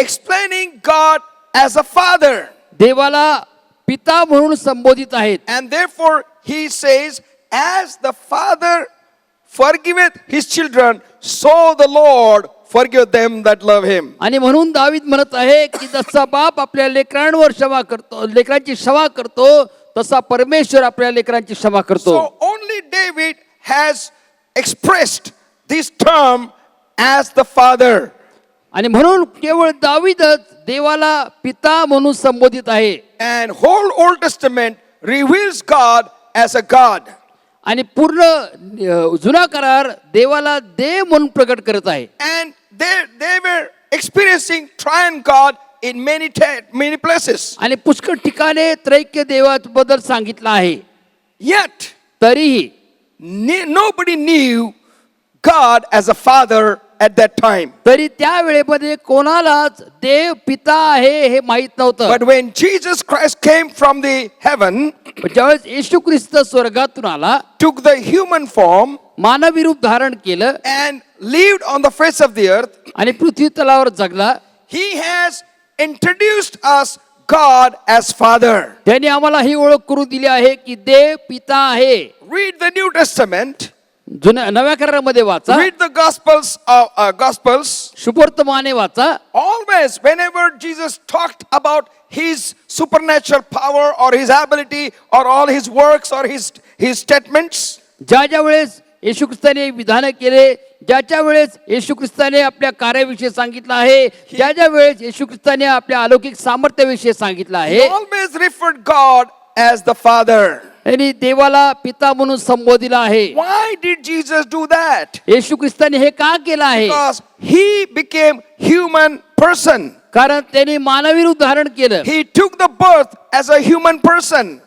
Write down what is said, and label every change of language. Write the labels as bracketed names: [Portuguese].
[English] explaining God as a father. [Marathi] देवाला पिता म्हणून संबोधित आहेत. [English] And therefore he says, as the father forgiveth his children, so the Lord forgive them that love him. [Marathi] आणि म्हणून दावीद म्हणत आहे की जसा बाप आपल्या लेकरांवर क्षमा करतो, लेकरांची क्षमा करतो, तसा परमेश्वर आपल्या लेकरांची क्षमा करतो. [English] So only David has expressed this term as the father. [Marathi] आणि म्हणून केवळ दावीदच देवाला पिता म्हणून संबोधित आहे. [English] And whole Old Testament reveals God as a God. [Marathi] आणि पूर्ण जुना करार देवाला देव म्हणून प्रकट करत आहे. [English] And they were experiencing triune God in many places. [Marathi] आणि पुष्कळ ठिकाणे त्रैक्य देवाबद्दल सांगितलं आहे. [English] Yet [Marathi] तरीही [English] nobody knew God as a father at that time. [Marathi] तरी त्या वेळेमध्ये कोणालाच देव पिता आहे हे माहित नव्हतं. [English] But when Jesus Christ came from the heaven, [Marathi] पण ज्यावेळेस येशू ख्रिस्त स्वर्गातून आला, [English] took the human form [Marathi] मानवी रूप धारण केलं [English] and lived on the face of the earth, [Marathi] आणि पृथ्वी तलावर जगला, [English] he has introduced us God as Father. [Marathi] त्यांनी आम्हाला ही ओळख करून दिली आहे की देव पिता आहे. [English] Read the New Testament. [Marathi] जुन्या नव्या करारामध्ये वाचा, [English] Read the Gospels. [Marathi] शुभवर्तमाने वाचा. [English] Always, whenever Jesus talked about his supernatural power or his ability or all his works or his statements, [Marathi] ज्या वेळेस येशू ख्रिस्ताने विधान केले, ज्याच्या वेळेस येशू ख्रिस्ताने आपल्या कार्याविषयी सांगितलं आहे, ज्या वेळेस येशू ख्रिस्ताने आपल्या अलौकिक सामर्थ्याविषयी सांगितलं [English] he [Marathi] आहे, [English] always referred God as the Father. [Marathi] त्यांनी देवाला पिता म्हणून संबोधिला आहे. [English] Why did Jesus do that? [Marathi] येशू ख्रिस्ताने हे का केलं आहे? [English] Because he became human person. [Marathi] कारण त्यांनी मानवी रूप धारण केलं. [English] He took the birth as a human person.